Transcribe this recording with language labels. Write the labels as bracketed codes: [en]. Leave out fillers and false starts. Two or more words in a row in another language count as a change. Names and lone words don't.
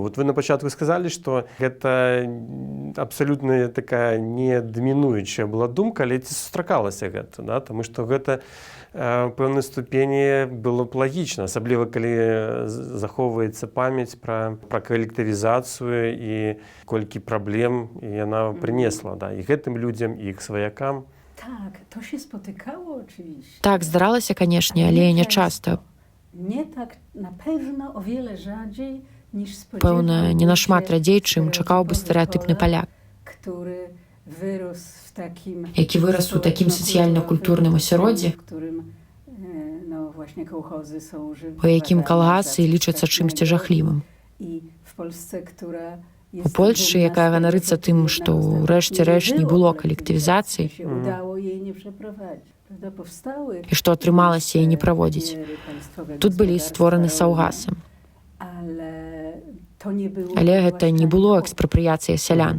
[be] Вот вы на пачатку сказалі, што гэта абсалютна такая не дамінуючая была думка, але ці сустракалася гэта, да? Таму што гэта ў пэўнай ступені было б лагічна, асабліва калі захоўваецца памяць пра калектывізацыю і колькі праблем яна прынесла, да, і гэтым людзям, і іх сваякам. [pl] Tak, to się spotykało oczywiście. [be] Так, здаралася, канешне, але не часта. [pl] Nie tak, na pewno o wiele rzadziej niż [be] Пэўна, не нашмат радзей, чым чакаў бы стэрэатыпны паляк, [pl] który wyrósł w takim [be] які вырас у такім сацыяльна-культурным асяроддзі, [pl] no właśnie kołchozy są [be] у якім калгасы лічацца чымсьці жахлівым. [pl] I w Polsce, która [be] У Польшчы, якая ганарыцца тым, што ў рэшце рэш не было калектывізацыі і што атрымалася яе не праводзіць. Тут былі створаны саўгасы. Але гэта не было экспрапрыяцыя сялян.